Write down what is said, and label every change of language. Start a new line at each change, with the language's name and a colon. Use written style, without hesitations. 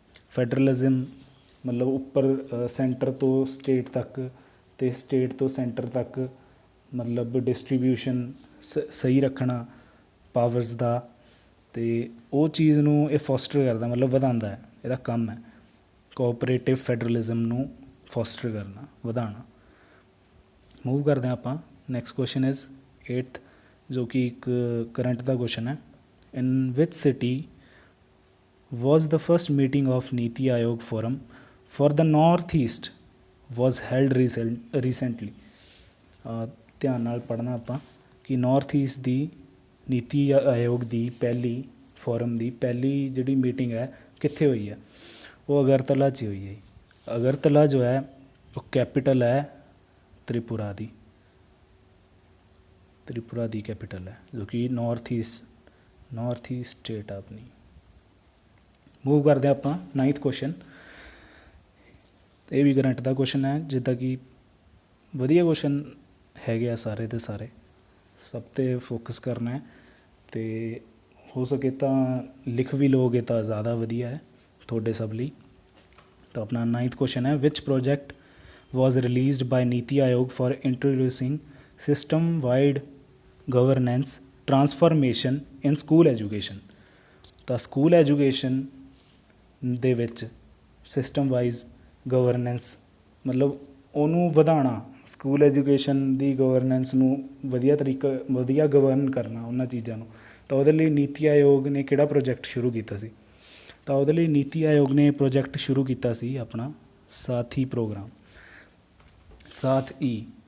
Punjabi: Federalism ਮਤਲਬ ਉੱਪਰ centre ਤੋਂ ਸਟੇਟ ਤੱਕ ਅਤੇ ਸਟੇਟ ਤੋਂ ਸੈਂਟਰ ਤੱਕ ਮਤਲਬ ਡਿਸਟਰੀਬਿਊਸ਼ਨ ਸਹੀ ਰੱਖਣਾ ਪਾਵਰਸ ਦਾ, ਅਤੇ ਉਹ ਚੀਜ਼ ਨੂੰ ਇਹ ਫੋਸਟਰ ਕਰਦਾ, ਮਤਲਬ ਵਧਾਉਂਦਾ ਹੈ, ਇਹਦਾ ਕੰਮ ਹੈ ਕੋਆਪਰੇਟਿਵ ਫੈਡਰਲਿਜ਼ਮ ਨੂੰ ਫੋਸਟਰ ਕਰਨਾ, ਵਧਾਉਣਾ। ਮੂਵ ਕਰਦੇ ਹਾਂ ਆਪਾਂ। ਨੈਕਸਟ ਕੁਐਸਚਨ ਇਜ਼ 8th, ਜੋ ਕਿ ਇੱਕ ਕਰੰਟ ਦਾ ਕੁਐਸਚਨ ਹੈ।
English: In which city was the first meeting of Niti Aayog forum for the North East was held recently?
Punjabi: ਧਿਆਨ ਨਾਲ ਪੜ੍ਹਨਾ ਆਪਾਂ ਕਿ ਨਾਰਥ ਈਸਟ ਦੀ ਨੀਤੀ ਆਯੋਗ ਦੀ ਪਹਿਲੀ ਫੋਰਮ ਦੀ ਪਹਿਲੀ ਜਿਹੜੀ ਮੀਟਿੰਗ ਹੈ ਕਿੱਥੇ ਹੋਈ ਹੈ? ਉਹ ਅਗਰਤਲਾ 'ਚ ਹੋਈ ਹੈ। ਅਗਰਤਲਾ ਜੋ ਹੈ ਉਹ ਕੈਪੀਟਲ ਹੈ ਤ੍ਰਿਪੁਰਾ ਦੀ ਕੈਪੀਟਲ ਹੈ, ਜੋ ਕਿ ਨਾਰਥ ਈਸਟ ਸਟੇਟ ਆ ਆਪਣੀ। ਮੂਵ ਕਰਦੇ ਆਪਾਂ 9th ਕੁਐਸਚਨ। ਇਹ ਵੀ ਕਰੰਟ ਦਾ ਕੁਐਸਚਨ ਹੈ, ਜਿੱਦਾਂ ਕਿ ਵਧੀਆ ਕੁਐਸਚਨ ਹੈਗੇ ਆ ਸਾਰੇ ਦੇ ਸਾਰੇ, ਸਭ 'ਤੇ ਫੋਕਸ ਕਰਨਾ ਹੈ, ਅਤੇ ਹੋ ਸਕੇ ਤਾਂ ਲਿਖ ਵੀ ਲਓਗੇ ਤਾਂ ਜ਼ਿਆਦਾ ਵਧੀਆ ਹੈ ਤੁਹਾਡੇ ਸਭ ਲਈ। ਤਾਂ ਆਪਣਾ 9th ਕੁਐਸਚਨ ਹੈ,
English: Which project was released by Niti Aayog for introducing system-wide governance transformation in school education?
Punjabi: ਤਾਂ ਸਕੂਲ ਐਜੂਕੇਸ਼ਨ ਦੇ ਵਿੱਚ ਸਿਸਟਮ ਵਾਈਜ਼ ਗਵਰਨੈਂਸ ਮਤਲਬ ਉਹਨੂੰ ਵਧਾਉਣਾ, ਸਕੂਲ ਐਜੂਕੇਸ਼ਨ ਦੀ ਗਵਰਨੈਂਸ ਨੂੰ ਵਧੀਆ ਗਵਰਨ ਕਰਨਾ ਉਹਨਾਂ ਚੀਜ਼ਾਂ ਨੂੰ। ਤਾਂ ਉਹਦੇ ਲਈ ਨੀਤੀ ਆਯੋਗ ਨੇ ਕਿਹੜਾ ਪ੍ਰੋਜੈਕਟ ਸ਼ੁਰੂ ਕੀਤਾ ਸੀ? ਤਾਂ ਉਹਦੇ ਲਈ ਨੀਤੀ ਆਯੋਗ ਨੇ ਪ੍ਰੋਜੈਕਟ ਸ਼ੁਰੂ ਕੀਤਾ ਸੀ ਆਪਣਾ ਸਾਥੀ ਪ੍ਰੋਗਰਾਮ, ਸਾਥ ਈ।